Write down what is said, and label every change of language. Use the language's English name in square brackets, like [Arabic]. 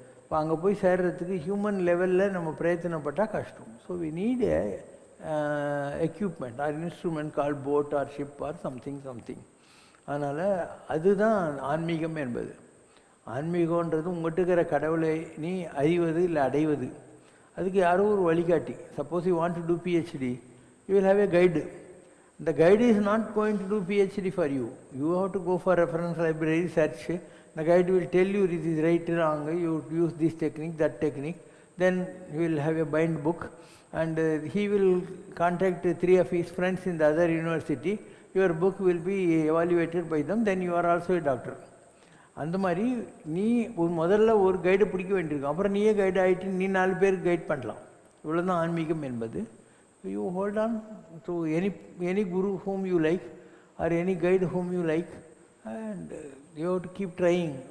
[Tamil] இப்போ அங்கே போய் சேர்றதுக்கு ஹியூமன் லெவலில் நம்ம பிரயத்தனப்பட்டால் கஷ்டம். [English] So we need a equipment or instrument call boat or ship or something. [Tamil] அதனால் அதுதான் ஆன்மீகம் என்பது. ஆன்மீகன்றது உங்கள்கிட்ட இருக்கிற கடவுளை நீ அறிவது இல்லை அடைவது. அதுக்கு யாரோ ஒரு வழிகாட்டி. [English] Suppose you want to do PhD, you will have a guide. The guide is not going to do PhD for you. You have to go for reference library, search. The guide will tell you it is right or wrong, you use this technique, that technique. Then you will have a bind book and he will contact 3 of his friends in the other university. Your book will be evaluated by them, then you are also a doctor. [Tamil] அந்த மாதிரி நீ முதல்ல ஒரு கைடை பிடிக்க வேண்டியிருக்கும். அப்புறம் நீயே guide ஆகிட்டு நீ 4 பேருக்கு கைட் பண்ணலாம். இவ்வளோ தான் ஆன்மீகம் என்பது. [English] You hold on to any guru whom you like or any guide whom you like and you have to keep trying.